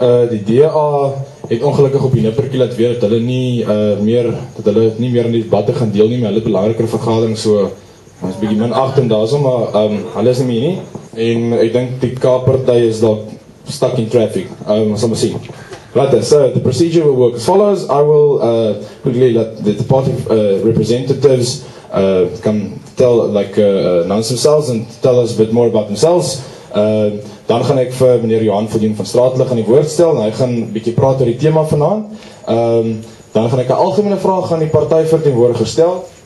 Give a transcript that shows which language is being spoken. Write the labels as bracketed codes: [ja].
[af] Die DA het ongelukkig op die nippertjie laat weet dat hulle nie meer in die debatte gaan deel nie, maar hulle het belangriker vergadering, so ons bietjie min agting daarso, maar hulle is nie meer nie. En ek dink die K-party is dalk [en] stuck in traffic. [af] Ons sal maar sien. [en] Right, so the procedure will work as follows. I will quickly let the party representatives come announce themselves and tell us a bit more about themselves. [af] Dan gaan ek vir meneer Johan van Straatlig aan die woord stel, en hy gaan 'n bietjie praat oor die tema vanaand. Dan gaan ek 'n algemene vraag aan die partyverteenwoordiger stel.